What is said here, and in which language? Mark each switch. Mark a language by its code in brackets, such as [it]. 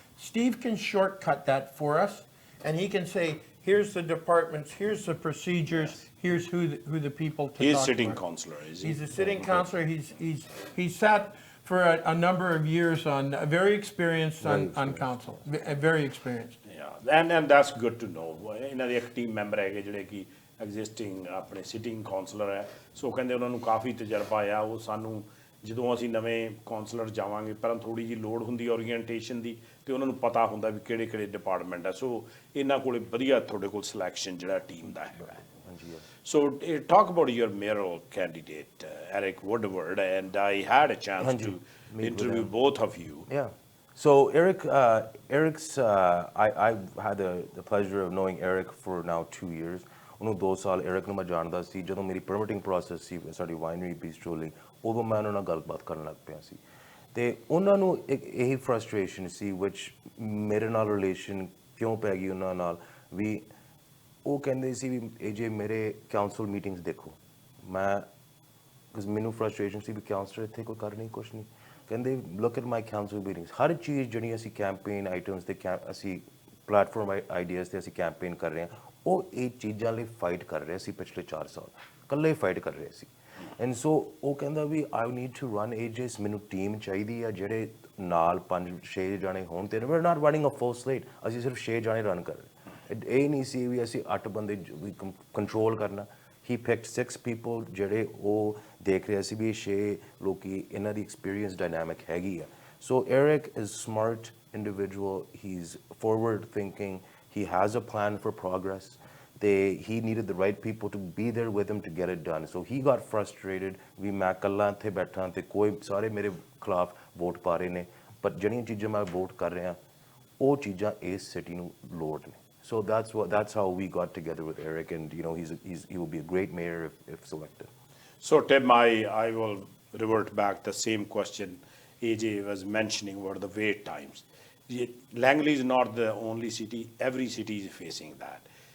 [en] Steve can shortcut that for us, and he can say, here's the departments, here's the procedures, here's who the people to He's talk sitting about. councillor, is he? He's a sitting councillor. He's sat for a number of years on, very experienced on council, very experienced. Yeah, and that's good to know. [pa] ਇਹਨਾਂ ਦੇ ਇੱਕ team member ਹੈਗੇ ਜਿਹੜੇ ਕਿ existing ਆਪਣੇ sitting councillor ਹੈ, ਸੋ ਕਹਿੰਦੇ ਉਹਨਾਂ ਨੂੰ ਕਾਫੀ ਤਜਰਬਾ ਆ। ਉਹ ਸਾਨੂੰ ਜਦੋਂ ਅਸੀਂ ਨਵੇਂ ਕਾਉਂਸਲਰ ਜਾਵਾਂਗੇ, ਪਰ ਥੋੜੀ ਜਿਹੀ ਲੋੜ ਹੁੰਦੀ ਓਰੀਐਂਟੇਸ਼ਨ ਦੀ, ਤੇ ਉਹਨਾਂ ਨੂੰ ਪਤਾ ਹੁੰਦਾ ਵੀ ਕਿਹੜੇ ਕਿਹੜੇ ਡਿਪਾਰਟਮੈਂਟ ਆ। ਸੋ ਇਹਨਾਂ ਕੋਲੇ ਵਧੀਆ ਤੁਹਾਡੇ ਕੋਲ ਸਿਲੈਕਸ਼ਨ ਜਿਹੜਾ ਟੀਮ ਦਾ ਹੈਗਾ। [en] So talk about your mayoral candidate, Eric Woodward, and I had a chance to interview both of you. Yeah. So Eric's, I've had the pleasure of knowing Eric for now 2 years. [pa] ਉਹਨੂੰ 2 ਸਾਲ Eric ਨੂੰ ਮੈਂ ਜਾਣਦਾ ਸੀ। ਜਦੋਂ ਮੇਰੀ permitting process ਸੀ ਸਾਡੀ winery ਬੀਸਟਰੋਲਿੰਗ, ਉਦੋਂ ਮੈਂ ਉਹਨਾਂ ਨਾਲ ਗੱਲਬਾਤ ਕਰਨ ਲੱਗ ਪਿਆ ਸੀ। ਤੇ ਉਹਨਾਂ ਨੂੰ ਇੱਕ ਇਹੀ ਫਰਸਟ੍ਰੇਸ਼ਨ ਸੀ ਵਿਚ ਮੇਰੇ ਨਾਲ ਰਿਲੇਸ਼ਨ ਕਿਉਂ ਪੈ ਗਈ ਉਹਨਾਂ ਨਾਲ, ਵੀ ਉਹ ਕਹਿੰਦੇ ਸੀ ਵੀ ਇਹ ਜੇ ਮੇਰੇ ਕਾਉਂਸਲ ਮੀਟਿੰਗਸ ਦੇਖੋ, ਮੈਂ ਬਿਕਾਜ਼ ਮੈਨੂੰ ਫਰਸਟ੍ਰੇਸ਼ਨ ਸੀ ਵੀ ਕਾਉਂਸਲਰ ਇੱਥੇ ਕੋਈ ਕਰ ਨਹੀਂ ਕੁਛ ਨਹੀਂ। ਕਹਿੰਦੇ [en] look at my council meetings, [pa] ਹਰ ਚੀਜ਼ ਜਿਹੜੀ ਅਸੀਂ ਕੈਂਪੇਨ ਆਈਟਮਸ ਤੇ ਅਸੀਂ ਪਲੇਟਫਾਰਮ ਆਈਡੀਆਜ਼ ਤੇ ਅਸੀਂ ਕੈਂਪੇਨ ਕਰ ਰਹੇ ਹਾਂ, ਉਹ ਇਹ ਚੀਜ਼ਾਂ ਲਈ ਫਾਈਟ ਕਰ ਰਹੇ ਸੀ ਪਿਛਲੇ 4 ਸਾਲ, ਇਕੱਲੇ ਫਾਈਟ ਕਰ ਰਹੇ ਸੀ। ਐਂਡ ਸੋ ਉਹ ਕਹਿੰਦਾ ਵੀ [en] I need to run ages, [pa] ਮੈਨੂੰ ਟੀਮ ਚਾਹੀਦੀ ਆ ਜਿਹੜੇ ਨਾਲ 5-6 ਜਾਣੇ ਹੋਣ। ਤੇ [en] we are not running a full slate, [pa] ਅਸੀਂ ਸਿਰਫ 6 ਜਾਣੇ ਰਨ ਕਰ ਰਹੇ। ਇਹ ਨਹੀਂ ਸੀ ਵੀ ਅਸੀਂ 8 ਬੰਦੇ ਕੰਟਰੋਲ ਕਰਨਾ। [en] he picked 6 people [pa] ਜਿਹੜੇ ਉਹ ਦੇਖ ਰਹੇ ਸੀ ਵੀ 6 ਲੋਕੀ ਇਹਨਾਂ ਦੀ ਐਕਸਪੀਰੀਅੰਸ ਡਾਇਨਾਮਿਕ ਹੈਗੀ ਆ। [en] So Eric is smart individual, he's forward thinking, he has a plan for progress. He needed the right people to be there with him to get it done. So he got frustrated [pa] ਵੀ ਮੈਂ ਇਕੱਲਾ ਇੱਥੇ ਬੈਠਾ ਤੇ ਕੋਈ ਸਾਰੇ ਮੇਰੇ ਖਿਲਾਫ vote ਪਾ ਰਹੇ ਨੇ, ਪਰ ਜਿਹੜੀਆਂ ਚੀਜ਼ਾਂ ਮੈਂ ਵੋਟ ਕਰ ਰਿਹਾ ਉਹ ਚੀਜ਼ਾਂ ਇਸ ਸਿਟੀ ਨੂੰ ਲੋੜ ਨੇ। [en] So that's how we got together with Eric, and he will be a great mayor if selected. So Tim, I will revert back the same question AJ was mentioning about the wait times. Langley is not the only city, every city is facing that.